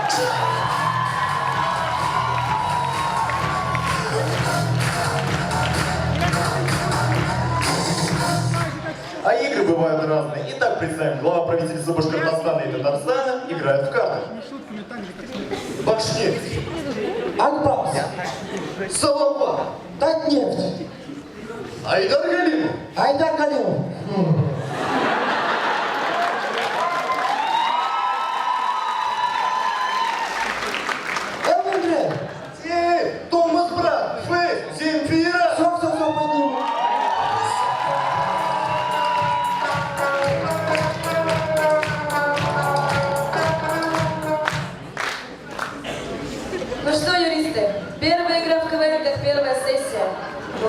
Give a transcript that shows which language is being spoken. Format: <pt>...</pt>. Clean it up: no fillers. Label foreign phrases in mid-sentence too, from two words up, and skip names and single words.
<ru>А игры бывают разные. Итак, представим, глава правительства Башкортостана и Татарстана играют в карты. Башнефть, Акбарс, Салава, Татнефть, Айдар Галимов. Айдар Галимов. Элвин Грей. Томас Брат, Фейс, Земфира. Все, подниму. Ну что, юристы, первая игра в КВН как первая сессия.</ru>